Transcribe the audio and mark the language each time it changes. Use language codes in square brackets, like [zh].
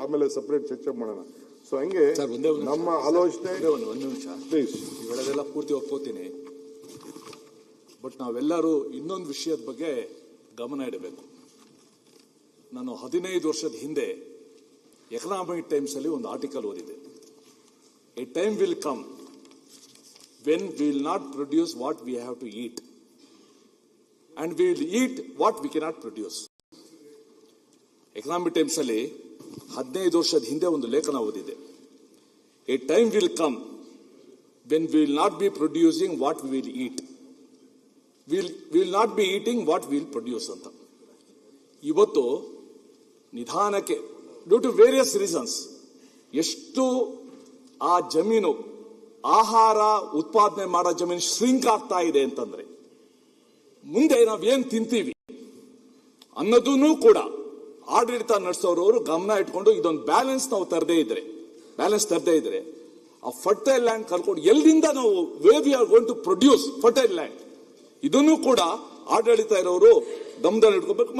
[kn] ಆಮೇಲೆ ಸಪರೇಟ್ ಚರ್ಚೆ ಮಾಡೋಣ. ಸೊ ಹಂಗೆ ನಮ್ಮ ಆಲೋಚನೆ. ಒಂದು ನಿಮಿಷ ಪ್ಲೀಸ್. ಇವೆಲ್ಲದೆಲ್ಲ ಪೂರ್ತಿ ಒಪ್ಕೋತೀನಿ. ಬಟ್ ನಾವೆಲ್ಲರೂ ಇನ್ನೊಂದು ವಿಷಯದ ಬಗ್ಗೆ ಗಮನ ಇಡಬೇಕು. ನಾನು 15 ವರ್ಷದ ಹಿಂದೆ ಎಕನಾಮಿಕ್ ಟೈಮ್ಸ್ ಅಲ್ಲಿ ಒಂದು ಆರ್ಟಿಕಲ್ ಓದಿದೆ. [en] a time will come when we will not produce what we have to eat, and we will eat what we cannot produce. [kn] Economic times ಅಲ್ಲಿ 15 ವರ್ಷದ ಹಿಂದೆ ಒಂದು ಲೇಖನ ಓದಿದೆ. [en] A time will come when we will not be producing what we will eat, will not be eating what will produce ಅಂತ. [kn] ಇವತ್ತು ನಿಧಾನಕ್ಕೆ [en] due to various reasons [kn] ಎಷ್ಟು ಆ ಜಮೀನು ಆಹಾರ ಉತ್ಪಾದನೆ ಮಾಡೋ ಜಮೀನು ಶ್ರಿಂಕ್ ಆಗ್ತಾ ಇದೆ ಅಂತಂದ್ರೆ ಮುಂದೆ ನಾವೇನ್ ತಿಂತೀವಿ ಅನ್ನೋದನ್ನು ಕೂಡ ಆಡಳಿತ ನಡೆಸೋರು ಗಮನ ಇಟ್ಕೊಂಡು ಇದೊಂದು ಬ್ಯಾಲೆನ್ಸ್ ತರದೇ ಇದ್ರೆ ಆ ಫರ್ಟೈಲ್ ಲ್ಯಾಂಡ್ ಕರ್ಕೊಂಡು ಎಲ್ಲಿಂದ ನಾವು [en] we are going to produce fertile land, [kn] ಇದನ್ನು ಕೂಡ ಆಡಳಿತ ಇರೋರು ಗಮನದಲ್ಲಿ ಇಟ್ಕೋಬೇಕು.